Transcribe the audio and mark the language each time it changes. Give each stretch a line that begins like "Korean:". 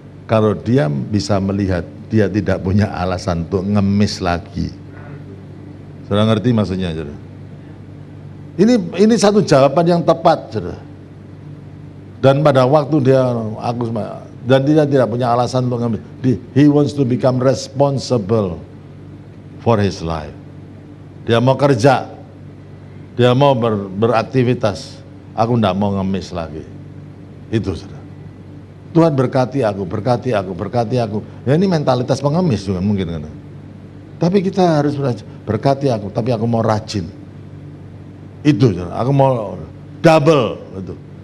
Indonesian: Kalau dia bisa melihat, dia tidak punya alasan untuk ngemis lagi. Saudara ngerti maksudnya, saudara? Ini satu jawaban yang tepat, saudara. Dan pada waktu dan dia tidak punya alasan untuk ngemis.
English: He wants to become responsible for his life.
Indonesian: Dia mau kerja, dia mau beraktivitas. Aku tidak mau ngemis lagi. Itu, saudara. Tuhan berkati aku, berkati aku, berkati aku. Ya ini mentalitas pengemis juga mungkin kan. Tapi kita harus berkati aku, tapi aku mau rajin. Itu, aku mau double itu.